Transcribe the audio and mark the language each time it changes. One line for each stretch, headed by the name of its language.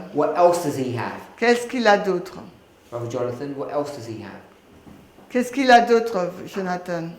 English: what else does he have?
French: qu'est-ce qu'il a d'autre?
English: Brother Jonathan, what else does he have?
French: Qu'est-ce qu'il a d'autre, Jonathan?